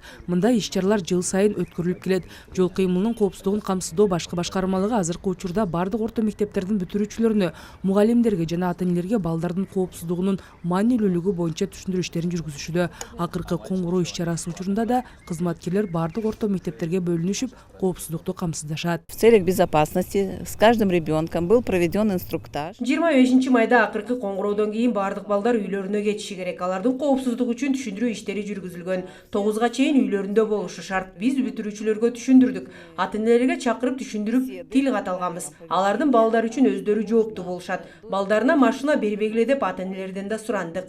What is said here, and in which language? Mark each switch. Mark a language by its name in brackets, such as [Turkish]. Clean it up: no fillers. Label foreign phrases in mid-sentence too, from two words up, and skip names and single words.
[Kyrgyz] Мындай иш-чаралар жыл сайын өткөрүлүп келет. Жол кыймылынын коопсуздугун камсыздоо башкы башкармалыгы азыркы учурда бардык орто мектептердин бүтүрүүчүлөрүнө, мугалимдерге жана ата-энелерге балдардын коопсуздугунун маанилүүлүгү боюнча түшүндүрүү иштерин жүргүзүшүдө. Акыркы Коңгуроо иш-чарасы учурунда да кызматкерлер бардык орто мектептерге бөлүнүшүп, коопсуздукту камсыздашат. [Russian] В целях безопасности с каждым ребенком был проведен инструктаж. [Kyrgyz] 25 майда акыркы Коңгуроодон кийин бардык балдар үйлөрүнө кетиши керек. Алардын коопсуздугу үчүн түшүндүрүү иштери жүргүзүлгөн. 9га чейин үйлөрүндө болушу шарт. Биз бүтүрүүчүлөргө түшүндүрдүк. Ата-энелерге чакырып түшүндүрүп тил каталганбыз. Алардын балдары үчүн өздөрү жоопту болушат. Балдарына машина бербегиле деп ата-энелерден да сурандык.